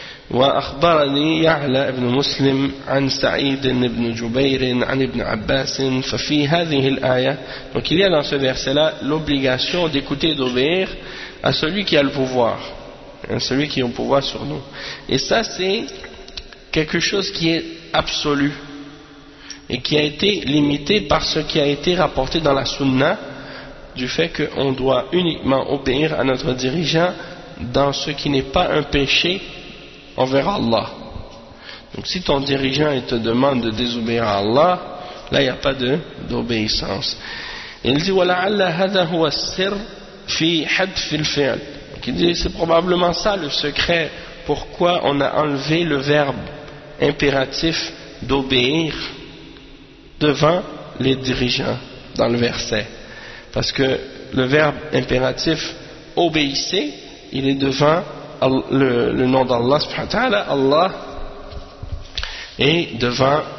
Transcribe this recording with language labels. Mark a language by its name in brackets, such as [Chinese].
[Arabic] وأخبرني يعلى ابن مسلم عن سعيد ابن جبير عن ابن عباس. ففي هذه الآية، [French] donc il y a dans ce verset là l'obligation d'écouter, d'obéir à celui qui a le pouvoir, celui qui a le pouvoir sur nous. Et ça, c'est quelque chose qui est absolu et qui a été limité par ce qui a été rapporté dans la Sunna, du fait qu'on doit uniquement obéir à notre dirigeant dans ce qui n'est pas un péché envers Allah. Donc si ton dirigeant il te demande de désobéir à Allah, là il n'y a pas d'obéissance. Il dit: [Arabic] وَلَعَلَّ هَذَا هُوَ السِّرْ فِي حَدْفِ الْفِعْلِ. [French] Il dit: c'est probablement ça le secret pourquoi on a enlevé le verbe impératif d'obéir devant les dirigeants dans le verset. Parce que le verbe impératif obéissez, il est devant le nom d'Allah subhanahu wa ta'ala, Allah, et devant